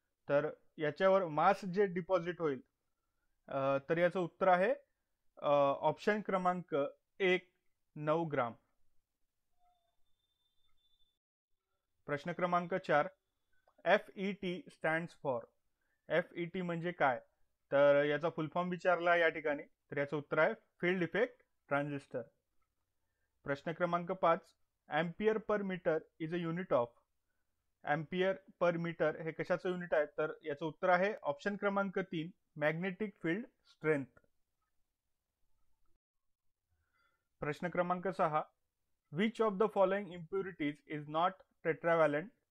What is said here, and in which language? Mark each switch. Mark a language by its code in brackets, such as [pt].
[mr] तर याच्यावर मास जे डिपॉझिट होईल तर याचं उत्तर आहे ऑप्शन क्रमांक 1 9 ग्राम। प्रश्न क्रमांक 4, [en] FET stands for. [mr] FET म्हणजे काय तर याचा फुल फॉर्म विचारला या ठिकाणी, तर याचं उत्तर आहे फील्ड इफेक्ट ट्रान्झिस्टर। प्रश्न क्रमांक [en] 5, ampere per metre is a unit of. [mr] Ampere per metre हे कशाचं युनिट आहे तर याचं उत्तर आहे ऑप्शन क्रमांक 3 मॅग्नेटिक फील्ड स्ट्रेंथ। प्रश्न क्रमांक [en] 6, which of the following impurities is not tetravalent.